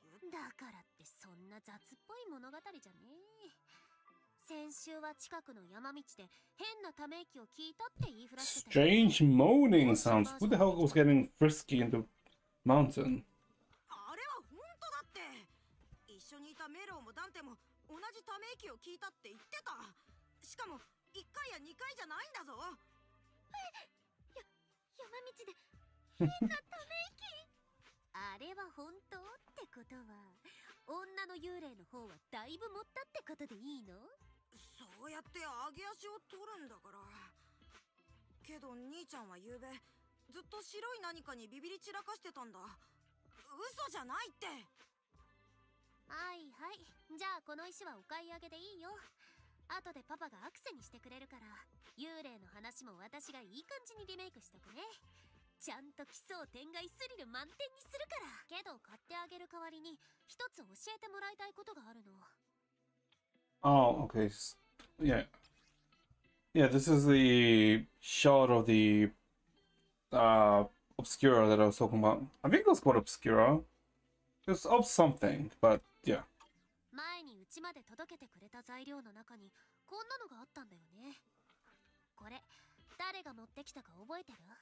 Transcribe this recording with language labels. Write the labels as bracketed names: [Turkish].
[Japanese] だからってそんな雑っぽい物語じゃねえ。先週は近くの山道で変なため息を聞いたって言いふらしてた。 [English] Strange moaning sounds. Who the hell was getting frisky in the mountain? [Japanese] あれは本当だって。一緒にいたメロウもダンテも同じため息を聞いたって言ってた。しかも1回や2回じゃないんだぞ。山道で変なため息。あれは本当ってことは、女の幽霊の方はだいぶ持ったってことでいいの？そうやって上げ足を取るんだから。けど兄ちゃんはゆうべずっと白い何かにビビり散らかしてたんだ。嘘じゃないって。はいはい、じゃあこの石はお買い上げでいいよ。後でパパがアクセにしてくれるから、幽霊の話も私がいい感じにリメイクしとくね。ちゃんと奇想天外スリル満点にするから。けど買ってあげる代わりに一つ教えてもらいたいことがあるの。 [English] Oh, okay. Yeah. Yeah, this is the shard of the Obscura that I was talking about. I think it was called Obscura. It's of something, but yeah. [Japanese] 前にうちまで届けてくれた材料の中にこんなのがあったんだよね。これ誰が持ってきたか覚えてる？